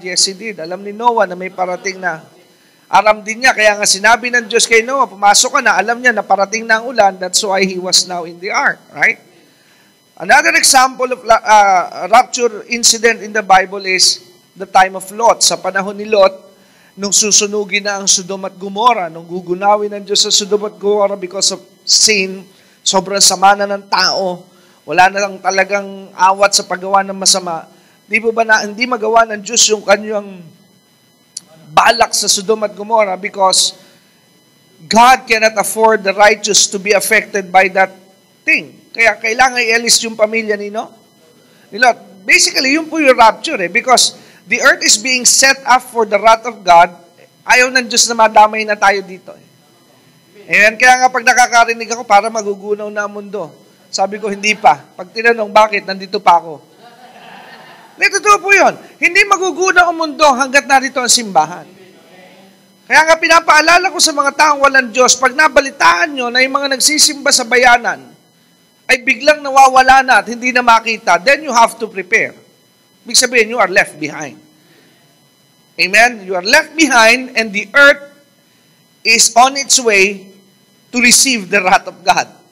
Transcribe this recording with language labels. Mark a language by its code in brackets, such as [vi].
[en] Yes, he did. [tl] Alam ni Noah na may parating na. Aram din niya, kaya nga sinabi ng Diyos kay Noah, pumasok ka na, alam niya na parating na ang ulan, [en] that's why he was now in the ark, right? Another example of rapture incident in the Bible is the time of Lot. [tl] Sa panahon ni Lot, nung susunugin na ang Sodom at Gomorrah, nung gugunawin ng Diyos sa Sodom at Gomorrah [en] because of sin, [tl] sobrang sama na ng tao, wala na lang talagang awat sa paggawa ng masama. Di ba na hindi magawa ng Diyos yung kanyang balak sa Sodom at Gomorrah [en] because God cannot afford the righteous to be affected by that thing. [tl] Kaya kailangan i-alis yung pamilya ni Lot. [en] Basically, [tl] yun po yung [en] rapture because the earth is being set up for the wrath of God. [tl] Ayaw ng Diyos na madamay na tayo dito. Amen. Kaya nga pag nakakarinig ako, para magugunaw na ang mundo. Sabi ko, hindi pa. Pag tinanong, bakit? Nandito pa ako. Totoo po yun. Hindi magugunaw ang mundo hanggat narito ang simbahan. Kaya nga pinapaalala ko sa mga taong walang Diyos, pag nabalitaan nyo na yung mga nagsisimba sa bayanan, ay biglang nawawala na at hindi na makita, [en] then you have to prepare. [tl] Ibig sabihin, [en] you are left behind. Amen? You are left behind and the earth is on its way to receive the wrath of God.